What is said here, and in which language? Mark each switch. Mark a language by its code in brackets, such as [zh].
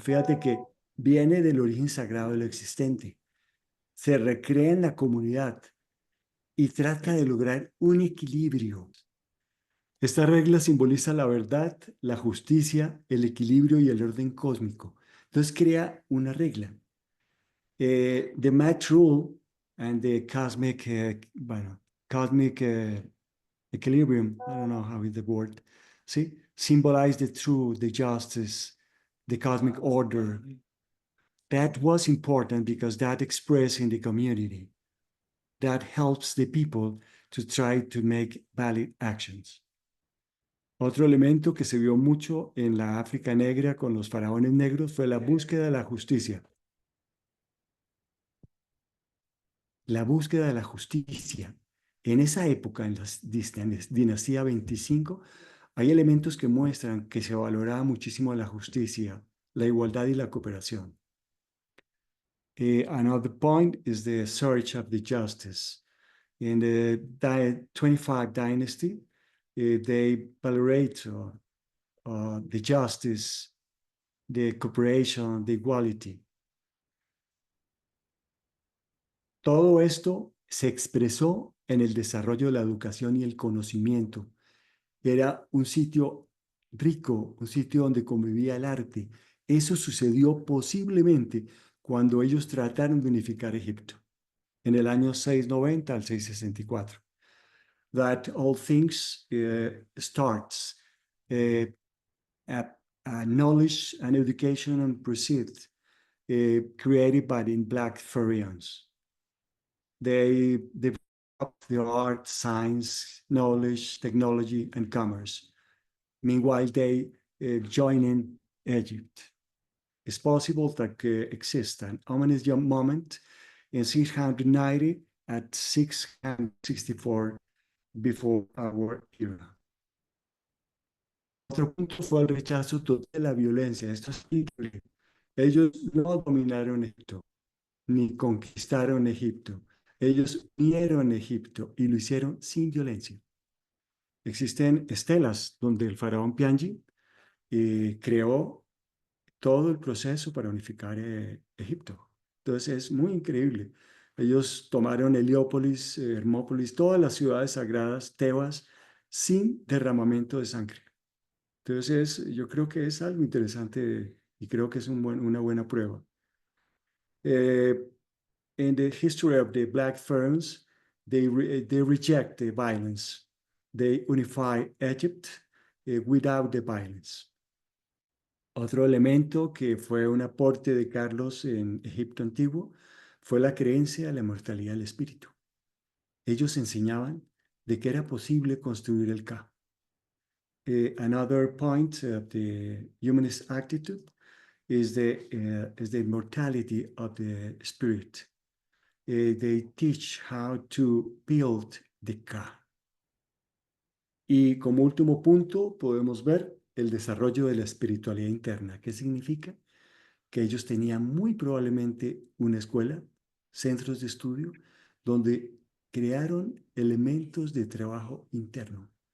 [es] Fíjate que viene del origen sagrado de lo existente. Se recrea en la comunidad y trata de lograr un equilibrio. Esta regla simboliza la verdad, la justicia, el equilibrio y el orden cósmico. Entonces crea una regla. [en] The Mat Rule and the cosmic, cosmic equilibrium, I don't know how is the word, see, symbolize the truth, the justice, the cosmic order. That was important because that expressed in the community. That helps the people to try to make valid actions. [es] Otro elemento que se vio mucho en la África negra con los faraones negros fue la búsqueda de la justicia. La búsqueda de la justicia. En esa época, en la dinastía 25, hay elementos que muestran que se valoraba muchísimo la justicia, la igualdad y la cooperación. [en] Another point is the search of the justice. In the 25 dynasty, they valorate the justice, the cooperation, the equality. [es] Todo esto se expresó en el desarrollo de la educación y el conocimiento. Era un sitio rico, un sitio donde convivía el arte. Eso sucedió posiblemente cuando ellos trataron de unificar Egipto, en el año 690 al 664. [en] That all things starts at knowledge and education and pursuit created by the Black Pharaohs. They developed the art, science, knowledge, technology, and commerce. Meanwhile, they join in Egypt. It's possible that exists an ominous moment in 690 at 664 before our era. [es] Otro punto fue el rechazo total de la violencia. Esto es increíble. Ellos no dominaron Egipto, ni conquistaron Egipto. Ellos unieron Egipto y lo hicieron sin violencia. Existen estelas donde el faraón Piangi creó todo el proceso para unificar Egipto. Entonces es muy increíble. Ellos tomaron Heliópolis, Hermópolis, todas las ciudades sagradas, Tebas, sin derramamiento de sangre. Entonces yo creo que es algo interesante y creo que es una buena prueba. [en] In the history of the Black Pharaohs, they reject the violence. They unify Egypt without the violence. [es] Otro elemento que fue un aporte de Carlos en Egipto antiguo fue la creencia en la inmortalidad del espíritu. Ellos enseñaban de que era posible construir el Ka. [en] Another point of the humanist attitude is the immortality of the spirit. They teach how to build the Ka. [es] Y como último punto podemos ver el desarrollo de la espiritualidad interna. ¿Qué significa? Que ellos tenían muy probablemente una escuela, centros de estudio, donde crearon elementos de trabajo interno.